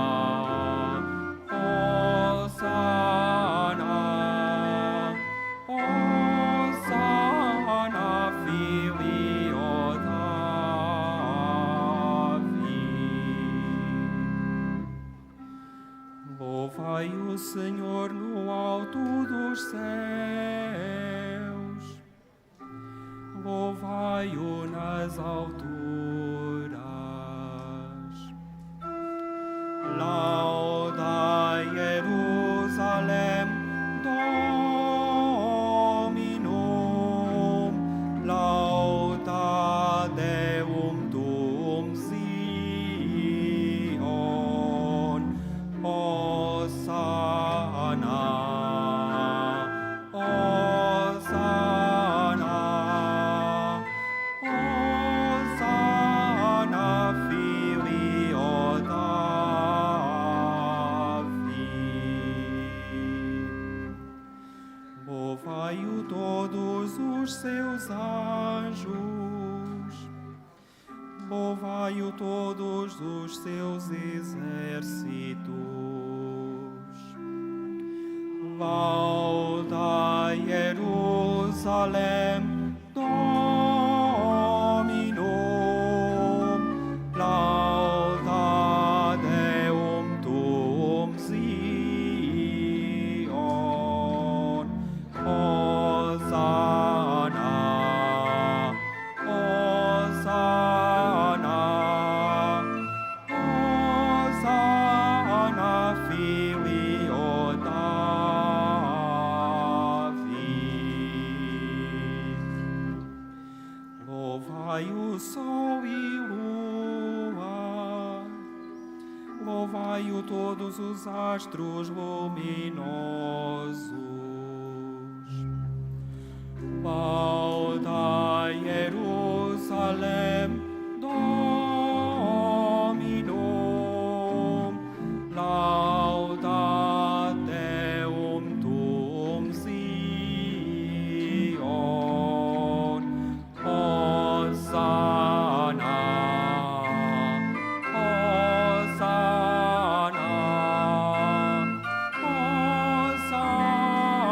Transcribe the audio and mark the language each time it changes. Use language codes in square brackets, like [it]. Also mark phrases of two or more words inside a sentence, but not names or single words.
[la] Hosanna, Hosanna, Filio [pt] Louvai o Senhor no alto dos céus, louvai-o nas alturas. [la] Lauda Jerusalem Dominum, lauda Deum tuum Zion, Hosanna, Hosanna, Hosanna, Filio David. [pt] Louvai-o todos os seus anjos, louvai-o todos os seus exércitos. [la] Lauda Jerusalem Dominum, lauda Deum tuum Zion, Hosanna, Hosanna, Hosanna, Filio David. [pt] Louvai o sol e lua, louvai-o todos os astros luminosos. [la] Lauda Jerusalem Dominum, lauda Deum tuum Zion, Hosanna, Hosanna, Hosanna,